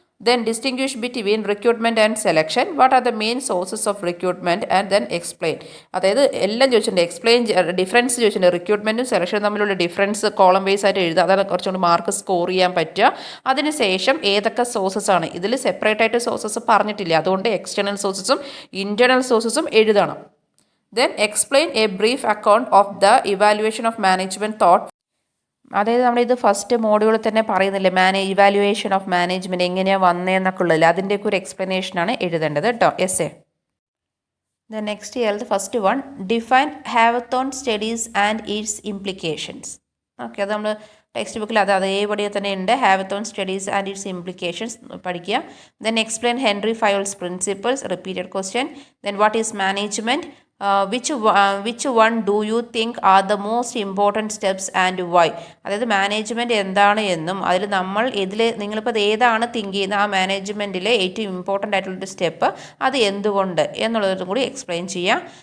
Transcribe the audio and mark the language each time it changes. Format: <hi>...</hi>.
<en>Then distinguish between recruitment and selection. What are the main sources of recruitment and then explain.</en> <ml>അതായത് എല്ലാം ചോദിച്ചിട്ടുണ്ട്, explain difference ചോദിച്ചിട്ടുണ്ട്, റിക്രൂട്ട്മെൻറ്റും സെലക്ഷനും തമ്മിലുള്ള difference column vice ആയിട്ട് എഴുതുക, അതാണ് കുറച്ചുകൂടി മാർക്ക് സ്കോർ ചെയ്യാൻ പറ്റുക. അതിനുശേഷം ഏതൊക്കെ സോഴ്സസ് ആണ്, ഇതിൽ സെപ്പറേറ്റ് ആയിട്ട് സോഴ്സസ് പറഞ്ഞിട്ടില്ല, അതുകൊണ്ട് എക്സ്റ്റേണൽ സോഴ്സസും ഇൻറ്റേർണൽ സോഴ്സസും എഴുതണം.</ml> <en>Then explain a brief account of the evaluation of management thought.</en> <ml>അതായത് നമ്മളിത് ഫസ്റ്റ് മോഡ്യൂളിൽ തന്നെ പറയുന്നില്ലേ ഇവാലുവേഷൻ ഓഫ് മാനേജ്മെൻറ്റ് എങ്ങനെയാണ് വന്നതെന്നൊക്കെ ഉള്ളതില്ല, അതിൻ്റെയൊക്കെ ഒരു എക്സ്പ്ലനേഷനാണ് എഴുതേണ്ടത് കേട്ടോ essay.</ml> <en>Then next year first one, define Hawthorne studies and its implications.</en> <ml>Okay, അത് നമ്മൾ ടെക്സ്റ്റ് ബുക്കിൽ അത് അതേപടി തന്നെ ഉണ്ട്.</ml> <en>Hawthorne studies and its implications</en> <ml>പഠിക്കുക.</ml> <en>Then explain Henri Fayol's principles, repeated question. Then what is management, which one do you think are the most important steps and why?</en> <ml>അതായത് management എന്താണ് എന്നും അതിൽ നിങ്ങളിപ്പോൾ ഏതാണ് തിങ്ക് ചെയ്യുന്ന ആ മാനേജ്മെൻറ്റിലെ ഏറ്റവും ഇമ്പോർട്ടൻ്റ് ആയിട്ടുള്ളൊരു സ്റ്റെപ്പ് അത് എന്തുകൊണ്ട് എന്നുള്ളതും കൂടി എക്സ്പ്ലെയിൻ ചെയ്യാം.</ml>